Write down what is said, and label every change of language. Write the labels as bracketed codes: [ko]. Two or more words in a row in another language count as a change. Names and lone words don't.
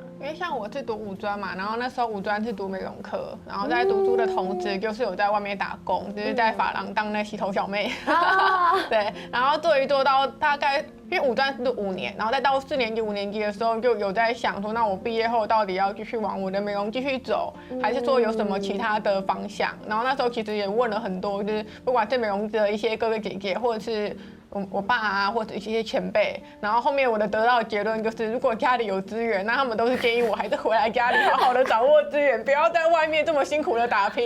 [zh] 因為像我是讀五專嘛，然後那時候五專是讀美容科，然後在讀書的同時就是有在外面打工，就是在髮廊當那洗頭小妹。對，然後做一做到大概，因為五專是讀5年，然後再到4年級、5年級的時候就有在想說，那我畢業後到底要繼續往我的美容繼續走，還是說有什麼其他的方向？然後那時候其實也問了很多，就是不管是美容的一些哥哥姐姐，或者是我爸啊，或者一些前輩，然後後面我的得到的結論就是，如果家裡有資源，那他們都是建議我還是回來家裡好好的掌握資源，不要在外面這麼辛苦的打拼。